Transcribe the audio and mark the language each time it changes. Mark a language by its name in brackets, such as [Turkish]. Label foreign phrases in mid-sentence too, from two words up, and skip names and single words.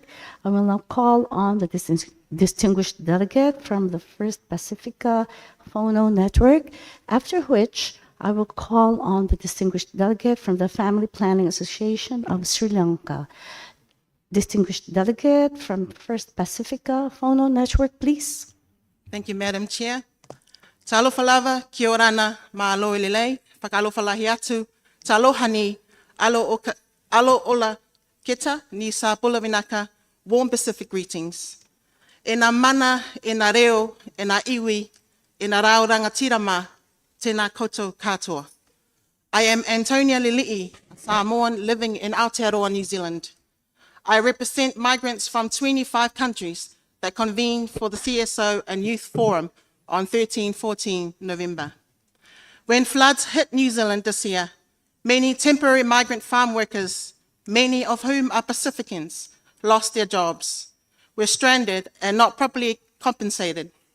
[English] I will now call on the distinguished delegate from the First Pacifica Phono Network, after which I will call on the distinguished delegate from the Family Planning Association of Sri Lanka. Distinguished delegate from First Pacifica Phono Network, please. Thank you, Madam Chair. [Samoan] Talofa lava, [Rarotongan] kia orana, ma'alo ilelei, [Niuean] whakalofa lahi atu, [Rarotongan] taloha ni, alo ola keta, [Fijian] ni sa pula vinaka, [English] warm Pacific greetings. [Māori] E nā mana, e nā reo, e nā iwi, e nā rao rangatirama, tēnā koutou katoa. [English] I am Antonia Lili'i, a Samoan living in Aotearoa, New Zealand. I represent migrants from 25 countries that convened for the CSO and Youth Forum on 13-14 November. When floods hit New Zealand this year, many temporary migrant farm workers, many of whom are Pacificans, lost their jobs, were stranded and not properly compensated.